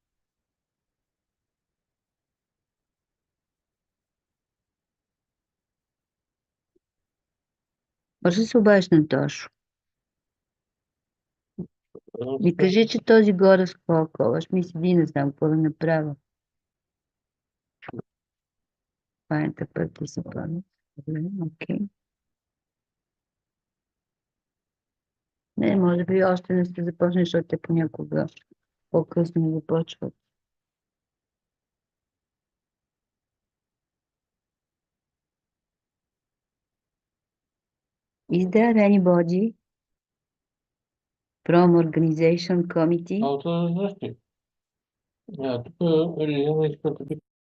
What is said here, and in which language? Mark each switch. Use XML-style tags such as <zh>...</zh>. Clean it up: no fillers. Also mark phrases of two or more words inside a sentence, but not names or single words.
<bg>Може да се обадиш на Тошо. Ми кажи, че този горе с колко. Аз ми седи, не знам какво да направя.</bg> <en>Find the participant.</en> <bg>Окей. Не, може би още не сте започнали, защото те понякога по-късно започват.</bg> <en>Is there anybody from organization committee?</en> <bg>Знаеш ли? Тук Лиляна иска да</bg>